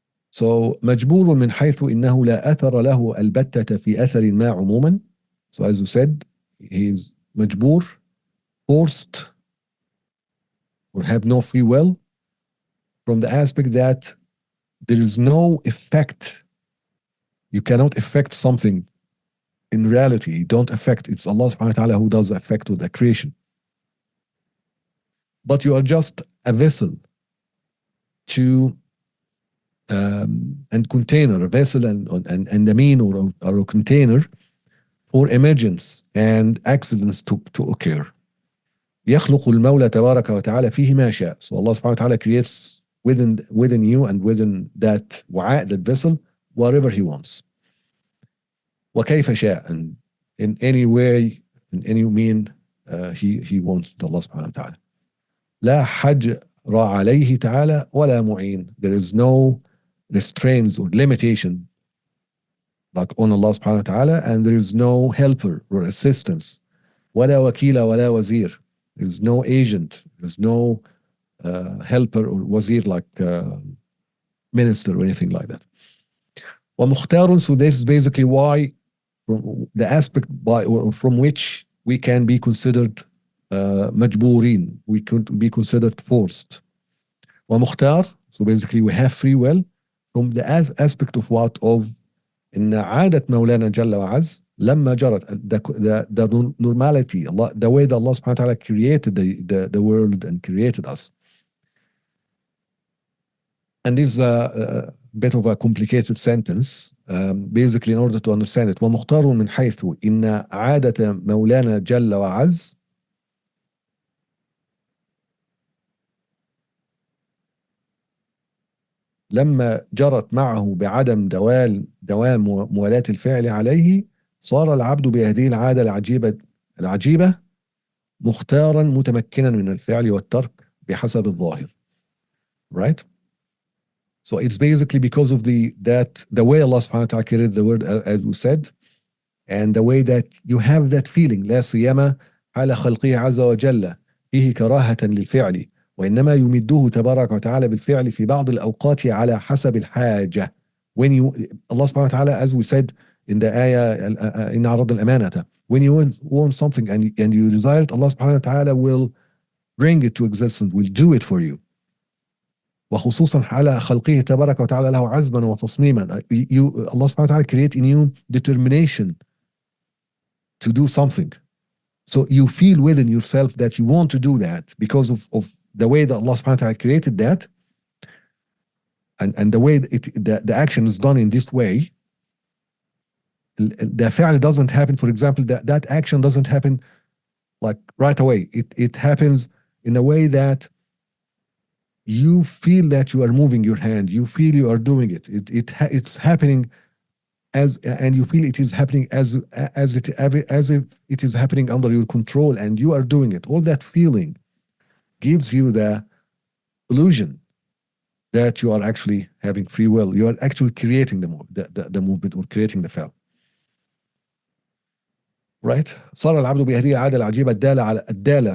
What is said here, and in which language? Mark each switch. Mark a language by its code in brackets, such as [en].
[ar] So مجبور من حيث إنه لا أثر له البتة في أثر ما عموما. [en] So as you said, he is مجبور, forced, or have no free will, from the aspect that there is no effect. You cannot affect something in reality. You don't affect. It's Allah subhanahu wa ta'ala who does the effect with the creation. But you are just a vessel to and container, a vessel and a mean or a container for emergence and accidents to occur. [ar] يخلق المولى تبارك وتعالى فيه ما شاء. [en] So Allah subhanahu wa ta'ala creates within you and within that وعاء, that vessel, whatever He wants. [ar] وكيف شاء, [en] and in any way, in any mean, He wants Allah subhanahu wa ta'ala. [ar] لا حجر عليه تعالى ولا معين. [en] There is no restraints or limitation like on Allah subhanahu wa ta'ala, and there is no helper or assistance. [ar] ولا وكيل ولا وزير. [en] There is no agent, there is no helper or wazir, like minister or anything like that. ومختار, so this is basically why, from the aspect from which we can be considered مجبورين, we could be considered forced. ومختار, so basically we have free will, from the aspect of what? Of [ar] إن عادة مولانا جل وعز لما جرت, [en] the normality, Allah, the way that Allah subhanahu wa ta'ala created the world and created us. And this is a bit of a complicated sentence. Basically, in order to understand it, [ar] ومختار من حيث إن عادة مولانا جل وعز لما جرت معه بعدم دوام موالاة الفعل عليه صار العبد بهذه العادة العجيبة مختارا متمكنا من الفعل والترك بحسب الظاهر. [en] Right? So it's basically because of the way Allah subhanahu wa ta'ala created the word, as we said, and the way that you have that feeling. [ar] لا سيما حال خلقه عز وجل فيه كراهة للفعل، وإنما يمده تبارك وتعالى بالفعل في بعض الأوقات على حسب الحاجة. [en] When you, Allah subhanahu wa ta'ala, as we said in the ayah, [ar] إن عرض الأمانة, [en] when you want something and you desire it, Allah subhanahu wa ta'ala will bring it to existence, will do it for you. [ar] وخصوصا حال خلقه تبارك وتعالى له عزما وتصميما. [en] Allah subhanahu wa ta'ala create in you determination to do something. So you feel within yourself that you want to do that because of the way that Allah subhanahu wa ta'ala created that, and the way the action is done in this way. The فعل doesn't happen, for example, that action doesn't happen like right away. It happens in a way that you feel that you are moving your hand, you feel you are doing it. It's happening and you feel it is happening as if it is happening under your control, and you are doing it. All that feeling gives you the illusion that you are actually having free will. You are actually creating the movement or creating the fell. Right? [ar] صار العبد بهذه العادة العجيبة الدالة على الدالة.